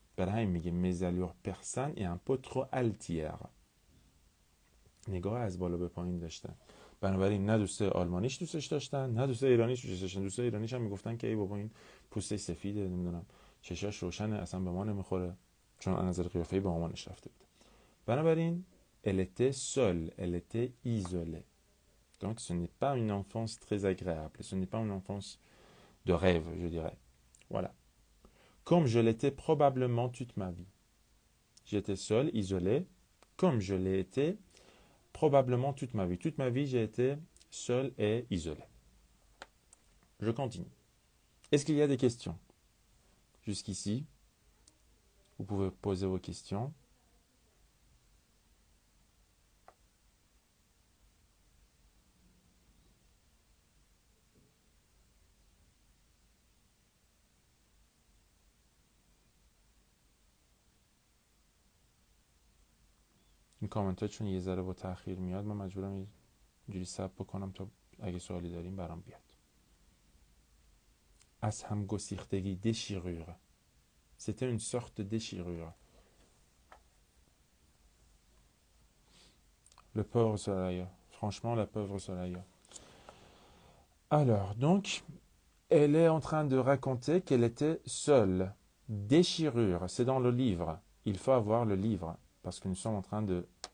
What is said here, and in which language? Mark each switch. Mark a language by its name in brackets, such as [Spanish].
[Persian] برای همین میگه [French] مزالور پرسن ای ان پو ترو التیر، [Persian] نگاه از بالا به پایین داشتن. بنابراین نه دوستای آلمانیش دوستش داشتن، نه دوستای ایرانیش دوستش داشتن. دوستای ایرانیش هم میگفتن که ای بابا این پوستش سفیده، نمیدونم چشاش روشنه، اصلا به ما نمیخوره، چون از نظر قیافه‌ای به مامانش رفته بود. [French] بنابراین elle était seule, elle était isolée. Donc ce n'est pas une enfance très agréable, ce n'est pas une enfance de rêve, je dirais. Voilà. Comme je l'étais probablement toute ma vie. J'étais seule, isolée, comme je l'ai été probablement toute ma vie. Toute ma vie, j'ai été seule et isolée. Je continue. Est-ce qu'il y a des questions? Jusqu'ici, vous pouvez poser vos questions. [Persian] این کامنت ها چون یه ذره با تاخیر میاد، من مجبورم اینجوری ثبت بکنم تا اگه سوالی داریم برام بیاد. از هم گسیختگی، déchirure. [French] C'était une sorte de déchirure. Le pauvre Soraya. Franchement, la pauvre Soraya. Alors, donc, elle est en train de raconter qu'elle était seule. Déchirure, c'est dans le livre. Il faut avoir le livre, parce que nous sommes en train de...